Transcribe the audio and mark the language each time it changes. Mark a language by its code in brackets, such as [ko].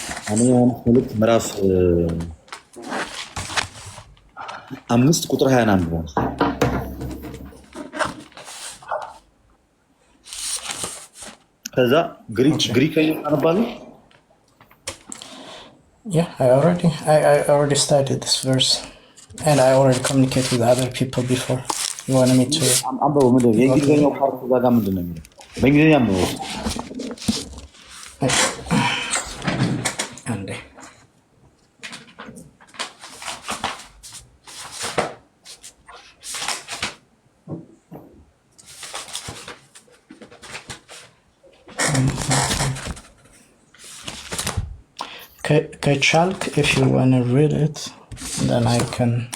[am] አንደኛ ዮሐንስ መልእክት ምዕራፍ 5 ቁጥር 21 ነው። ከዛ ግሪክኛ አነባለሁ። [en] Yeah, I already studied this verse and I already communicated with other people before. You wanted me to [am] አንበው ምንድነው የእንግሊዝኛው ፓርት ጋር ምንድነው የሚለው? በእንግሊዝኛ ነው። አንዴ ከቻልክ [en] if you want to read it then I can